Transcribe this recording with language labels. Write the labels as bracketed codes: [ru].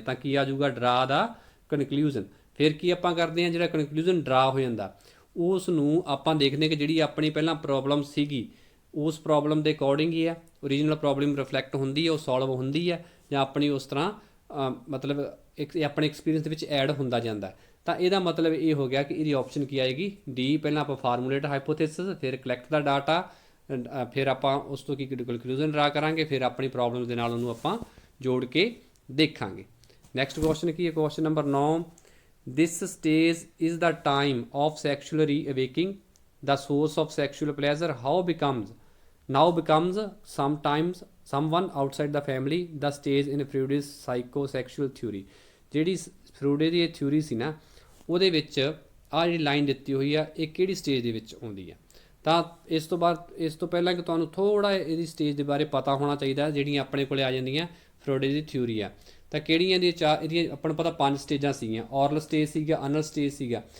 [pa] ਤਾਂ ਕੀ ਆ ਜਾਊਗਾ, ਡਰਾ ਦਾ ਕਨਕਲੂਜਨ। ਫਿਰ ਕੀ ਆਪਾਂ ਕਰਦੇ ਹਾਂ, ਜਿਹੜਾ ਕਨਕਲੂਜਨ ਡਰਾ ਹੋ ਜਾਂਦਾ ਉਸ ਨੂੰ ਆਪਾਂ ਦੇਖਦੇ ਕਿ ਜਿਹੜੀ ਆਪਣੀ ਪਹਿਲਾਂ ਪ੍ਰੋਬਲਮ ਸੀਗੀ ਉਸ ਪ੍ਰੋਬਲਮ ਦੇ ਅਕੋਰਡਿੰਗ ਹੀ ਹੈ, ਓਰੀਜਨਲ ਪ੍ਰੋਬਲਮ ਰਿਫਲੈਕਟ ਹੁੰਦੀ ਹੈ, ਉਹ ਸੋਲਵ ਹੁੰਦੀ ਹੈ, ਜਾਂ ਆਪਣੀ ਉਸ ਤਰ੍ਹਾਂ ਮਤਲਬ ਇੱਕ ਆਪਣੇ ਐਕਸਪੀਰੀਅੰਸ ਦੇ ਵਿੱਚ ਐਡ ਹੁੰਦਾ ਜਾਂਦਾ। ਤਾਂ ਇਹਦਾ ਮਤਲਬ ਇਹ ਹੋ ਗਿਆ ਕਿ ਇਹਦੀ ਆਪਸ਼ਨ ਕੀ ਆਏਗੀ, ਡੀ। ਪਹਿਲਾਂ ਆਪਾਂ ਫਾਰਮੂਲੇਟ ਹਾਈਪੋਥੀਸਿਸ, ਫਿਰ ਕਲੈਕਟ ਦਾ ਡਾਟਾ, ਫਿਰ ਆਪਾਂ ਉਸ ਤੋਂ ਕੀ ਕਨਕਲੂਜਨ ਡਰਾ ਕਰਾਂਗੇ, ਫਿਰ ਆਪਣੀ ਪ੍ਰੋਬਲਮ ਦੇ ਨਾਲ ਉਹਨੂੰ ਆਪਾਂ ਜੋੜ ਕੇ ਦੇਖਾਂਗੇ। ਨੈਕਸਟ ਕੁਐਸਚਨ ਕੀ ਹੈ, question number 9। [en] This stage is the time of sexual reawakening, the source of sexual pleasure now becomes sometimes someone outside the family, the stage in Freud's psychosexual theory। [pa] ਜਿਹੜੀ ਫਰੂਡੇ ਦੀ ਇਹ ਥਿਊਰੀ ਸੀ ਨਾ, ਉਹਦੇ ਵਿੱਚ ਆਹ ਜਿਹੜੀ ਲਾਈਨ ਦਿੱਤੀ ਹੋਈ ਆ, ਇਹ ਕਿਹੜੀ ਸਟੇਜ ਦੇ ਵਿੱਚ ਆਉਂਦੀ ਆ। ਤਾਂ ਇਸ ਤੋਂ ਪਹਿਲਾਂ ਕਿ ਤੁਹਾਨੂੰ ਥੋੜ੍ਹਾ ਇਹਦੀ ਸਟੇਜ ਦੇ ਬਾਰੇ ਪਤਾ ਹੋਣਾ ਚਾਹੀਦਾ, ਜਿਹੜੀਆਂ ਆਪਣੇ ਕੋਲੇ ਆ ਜਾਂਦੀਆਂ ਫਰੂਡੇ ਦੀ ਥਿਊਰੀ ਆ। ਤਾਂ ਕਿਹੜੀਆਂ ਇਹਦੀਆਂ ਆਪਾਂ ਨੂੰ ਪਤਾ 5 ਸਟੇਜਾਂ ਸੀਗੀਆਂ, ਔਰਲ ਸਟੇਜ ਸੀਗਾ, ਅਨਲ ਸਟੇਜ ਸੀਗਾ।